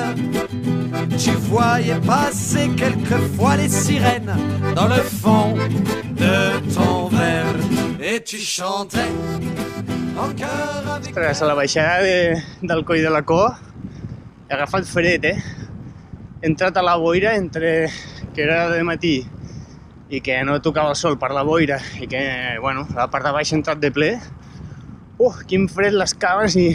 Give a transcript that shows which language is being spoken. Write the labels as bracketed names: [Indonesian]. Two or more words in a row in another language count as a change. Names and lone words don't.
[French] Tu voyais passer quelquefois les sirènes dans le fond de ton verre et tu chantais en cœur avec... [Catalan] Ostres, a la baixada del Coll de la Cor he agafat fred, He entrat a la boira entre que era de matí i que no tocava el sol per la boira i que, bueno, la part de baix he entrat de ple. Quin fred les cames i...